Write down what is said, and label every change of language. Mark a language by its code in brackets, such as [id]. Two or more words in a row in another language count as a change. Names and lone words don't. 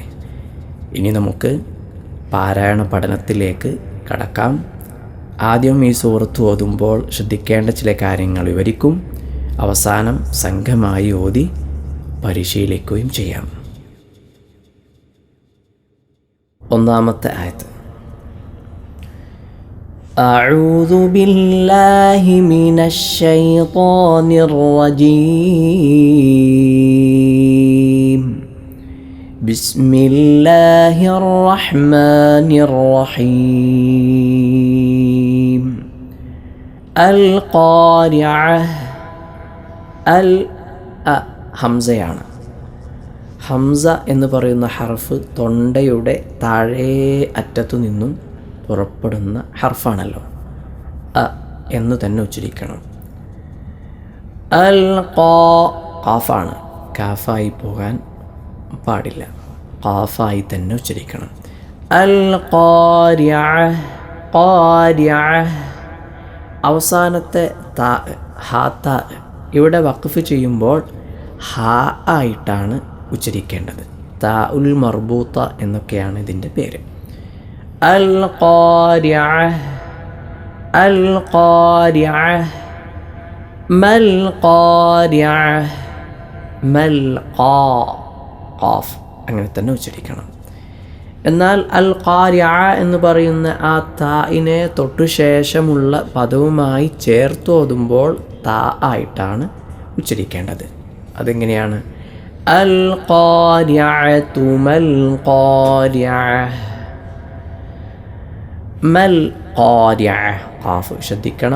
[ml] ഇനി നമുക്ക് പാരായണ പഠനത്തിലേക്ക് കടക്കാം. ആദ്യം ഈ സൂറത്ത് ഓതുമ്പോൾ ശ്രദ്ധിക്കേണ്ട ചില കാര്യങ്ങൾ വിവരിക്കും. അവസാനം സംഘമായി ഓതി പരിശീലിക്കുകയും ചെയ്യാം. ഒന്നാമത്തെ ആയത്ത്. [ar] أعوذ بالله من الشيطان الرجيم بسم الله الرحمن الرحيم القارعة ഹംസയാണ്. [ml] ഹംസ എന്ന് പറയുന്ന ഹർഫ് തൊണ്ടയുടെ താഴേ അറ്റത്തു നിന്നും പുറപ്പെടുന്ന ഹർഫാണല്ലോ. എന്ന് തന്നെ ഉച്ചരിക്കണം. ഖാഫാണ്, കാഫായി പോകാൻ പാടില്ല, ഖാഫായി തന്നെ ഉച്ചരിക്കണം. അവസാനത്തെ ഇവിടെ വഖഫ് ചെയ്യുമ്പോൾ ഹാ ആയിട്ടാണ് ഉച്ചരിക്കേണ്ടത്. താഉൽ മർബൂത്ത എന്നൊക്കെയാണ് ഇതിൻ്റെ പേര്. [ar] القارعة القارعة ما القارعة ما [ml] ഖാഫ് അങ്ങനെ തന്നെ ഉച്ചരിക്കണം. എന്നാൽ അൽ ഖാരിഅ എന്ന് പറയുന്ന ആ താഇനെ തൊട്ടു ശേഷമുള്ള പദവുമായി ചേർത്ത് ഓതുമ്പോൾ താ ആയിട്ടാണ് ഉച്ചരിക്കേണ്ടത്. അതെങ്ങനെയാണ്? [ar] القارعة ما القارعة ما القارعة [ml] ഖാഫ് ശ്രദ്ധിക്കണം.